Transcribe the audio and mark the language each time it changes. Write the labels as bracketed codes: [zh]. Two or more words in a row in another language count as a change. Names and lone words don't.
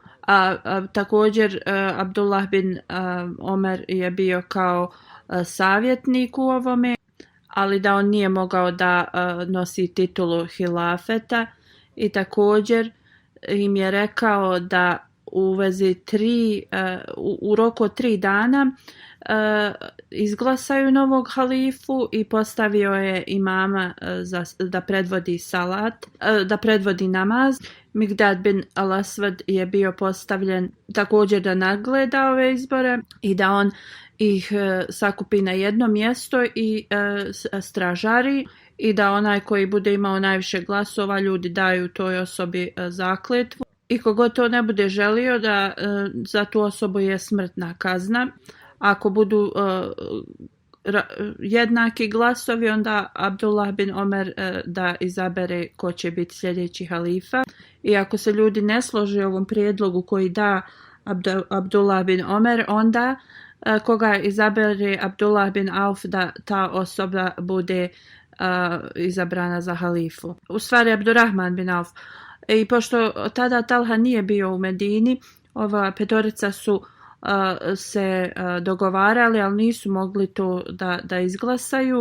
[bs] Također Abdullah bin Omer je bio kao savjetnik u ovome, ali da on nije mogao da nosi titulu hilafeta, i također im je rekao da u vezi u roku od 3 dana izglasaju novog halifu, i postavio je imama da predvodi da predvodi namaz. Migdad bin al-Aswad je bio postavljen također da nadgleda ove izbore i da on ih sakupi na jedno mjesto i stražari, i da onaj koji bude imao najviše glasova, ljudi daju toj osobi zakletvu, i kogod to ne bude želio, da za tu osobu je smrtna kazna. Ako budu jednaki glasovi, onda Abdullah bin Omer da izabere ko će biti sljedeći halifa, i ako se ljudi ne slože ovom prijedlogu koji da Abdullah bin Omer, onda koga izabere Abdullah bin Auf, da ta osoba bude izabrana za halifu. U stvari Abdurrahman bin Auf. I pošto tada Talha nije bio u Medini, ova petorica su se dogovarali, ali nisu mogli to da izglasaju.